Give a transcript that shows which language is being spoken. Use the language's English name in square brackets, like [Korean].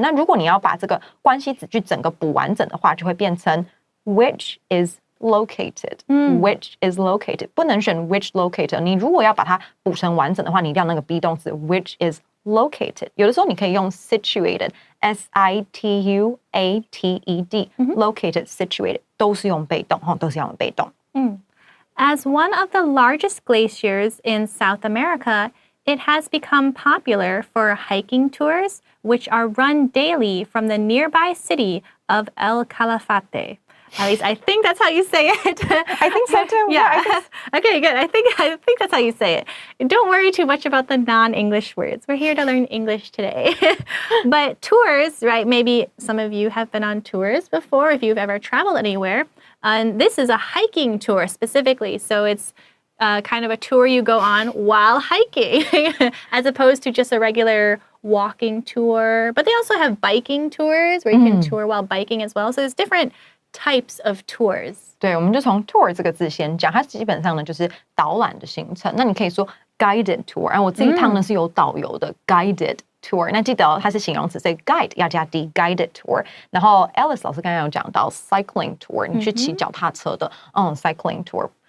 [Chinese] 那如果你要把这个关系子句整个补完整的话，就会变成 [English] which is located，which is located， [Chinese] 不能选 [English] which located。 [Chinese] 你如果要把它补成完整的话，你一定要那个 be 动词 [English] which is located。 [Chinese] 有的时候你可以用 situated， situated，located situated 都是用被动，都是用被动。 [English] As one of the largest glaciers in South America, it has become popular for hiking tours, which are run daily from the nearby city of El Calafate. At least I think that's how you say it. I think so too. Yeah. Okay, good. I think that's how you say it. Don't worry too much about the non-English words. We're here to learn English today. But tours, right? Maybe some of you have been on tours before if you've ever traveled anywhere. And this is a hiking tour specifically. So it's kind of a tour you go on while hiking as opposed to just a regular walking tour. But they also have biking tours where you can tour while biking as well. So there's different types of tours. [Chinese] 对，我们就从 tour 这个字先讲，它基本上呢就是导览的行程。那你可以说 [English] guided tour， [Chinese] 然后我这一趟呢是有导游的 guided tour。那记得它是形容词，所以 guide 要加 d [English] guided tour。 [Chinese] 然后 Alice 老师刚刚有讲到 [English] cycling tour， [Chinese] 你去骑脚踏车的cycling tour。